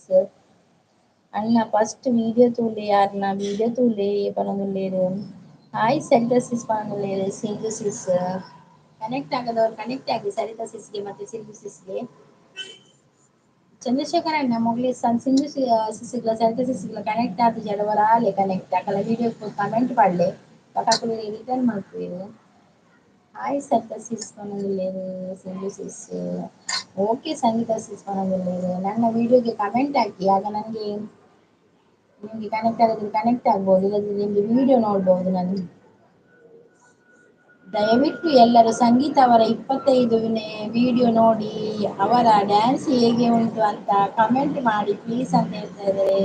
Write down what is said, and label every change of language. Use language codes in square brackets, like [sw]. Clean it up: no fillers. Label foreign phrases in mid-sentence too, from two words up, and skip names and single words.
[tcy] ಅಣ್ಣ [en] first video [tcy] ತೂಲೆ ಯಾರನ್ನ ವೀಡಿಯೋ ತೂಲೆ ಪನೊಂದುಲ್ಲೇರು. ಹಾಯ್ ಸರಿತಾ ಸಿಸ್ ಪನೊಂದುಲ್ಲೇರು ಸಿಂಧು ಸಿಸ್. [kn] ಕನೆಕ್ಟ್ ಆಗದವ್ರು ಕನೆಕ್ಟ್ ಆಗಿ ಸರಿತಾ ಸಿಸ್ಗೆ ಮತ್ತೆ ಸಿಂಧು ಸಿಸ್ಗೆ. [tcy] ಚಂದ್ರಶೇಖರ ಅಣ್ಣ ಮೊಗಲಿ ಸಿಂಧು ಸಿಸ್ಗ್ಲ ಸರಿತಾ ಸಿಸ್ಗ್ಲ ಕನೆಕ್ಟ್ ಆಪಿಜಿ ಜರ ಆಲೆ ಕನೆಕ್ಟ್ ಅಕಲ್ನ [en] video comment [tcy] ಪಾಡ್ಲೆ ರಿಟರ್ನ್ ಮಲ್ಪುವೆರು. [kn] ಹಾಯ್ ಸಂಗೀತ ಸಿಸ್ ಮನೆಯಲ್ಲಿದ್ದೇನೆ ಸಿಂಧು ಸಿಸ್. ಓಕೆ ಸಂಗೀತ ಸಿಸ್ ಮನೆಯಲ್ಲಿದ್ದೇನೆ. ನನ್ನ ವಿಡಿಯೋಗೆ ಕಮೆಂಟ್ ಹಾಕಿ, ಆಗ ನನಗೆ ನಿಮ್ಗೆ ಕನೆಕ್ಟ್ ಆಗಿದ್ರೆ ಕನೆಕ್ಟ್ ಆಗ್ಬೋದು, ಇಲ್ಲದ್ರೆ ನಿಮ್ಗೆ ವಿಡಿಯೋ ನೋಡ್ಬೋದು ನಾನು. ದಯವಿಟ್ಟು ಎಲ್ಲರೂ ಸಂಗೀತ ಅವರ 25ನೇ ವಿಡಿಯೋ ನೋಡಿ ಅವರ ಡ್ಯಾನ್ಸ್ ಹೇಗೆ ಉಂಟು ಅಂತ ಕಮೆಂಟ್ ಮಾಡಿ ಪ್ಲೀಸ್ ಅಂತ ಹೇಳ್ತಾ ಇದ್ದಾರೆ.